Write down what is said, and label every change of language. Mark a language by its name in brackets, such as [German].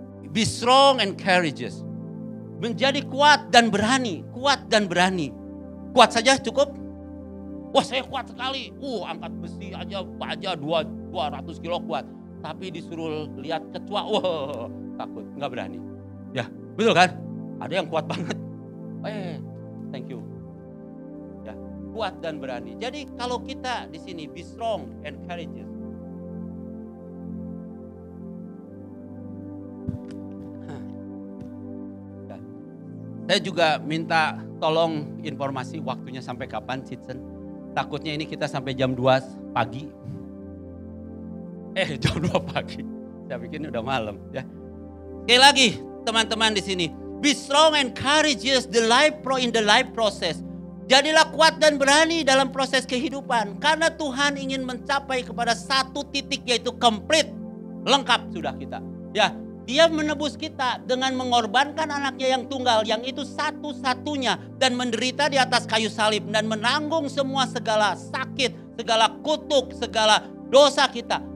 [English] Be strong and courageous. [Indonesian] Menjadi kuat dan berani. Kuat dan berani. Kuat saja cukup? Wah, saya kuat sekali. Angkat besi aja 200 kilo kuat. Tapi disuruh lihat ketua, wah takut, nggak berani. Ya, betul kan? Ada yang kuat banget. [English] Thank you. [Indonesian] Ya, kuat dan berani. Jadi kalau kita di sini [English] be strong and courageous. [Indonesian] Saya juga minta tolong informasi waktunya sampai kapan, Citsen. Takutnya ini kita sampai jam 2 pagi. Jam 2 pagi. Saya pikir ini udah malam ya. Sekali lagi teman-teman di sini. [English] Be strong and courageous in the life process. [Indonesian] Jadilah kuat dan berani dalam proses kehidupan. Karena Tuhan ingin mencapai kepada satu titik, yaitu complete. Lengkap sudah kita. Ya. Dia menebus kita dengan mengorbankan anaknya yang tunggal, yang itu satu-satunya, dan menderita di atas kayu salib dan menanggung semua segala sakit, segala kutuk, segala dosa kita.